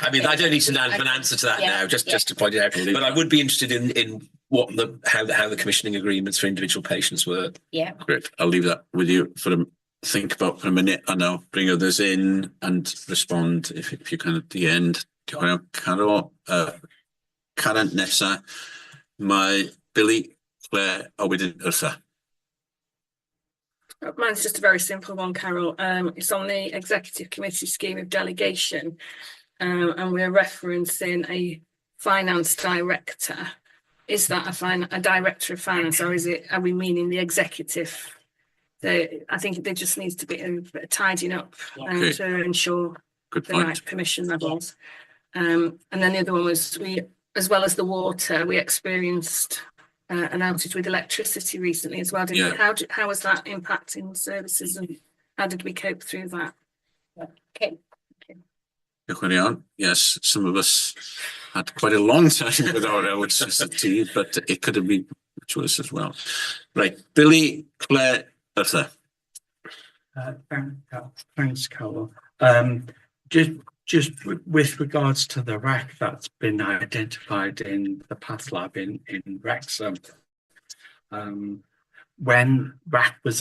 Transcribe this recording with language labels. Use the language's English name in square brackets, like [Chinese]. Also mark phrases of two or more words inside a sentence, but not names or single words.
[English] I mean, I don't need to have an answer to that now, just to point it out. But I would be interested in what how the commissioning agreements for individual patients work. Yeah, great. I'll leave that with you for a think about for a minute, and I'll bring others in and respond if you can at the end. [Welsh] Carol, Karen nesa, mae Billy, Claire, a wedyn Wrtha. [English] Mine's just a very simple one, Carol. It's on the executive committee scheme of delegation, and we're referencing a finance director. Is that a director of finance, or are we meaning the executive? I think there just needs to be a bit of tidying up to ensure the right permission levels. And then the other one was as well as the water, we experienced an outage with electricity recently as well. How was that impacting services, and how did we cope through that? Okay. [Welsh] Diolch yn iawn. [English] Yes, some of us had quite a long time without electricity, but it could have been much worse as well. Right, Billy, Claire, Arthur. Thanks, Carol. Just with regards to the wreck that's been identified in the path lab in Wrexham, when wreck was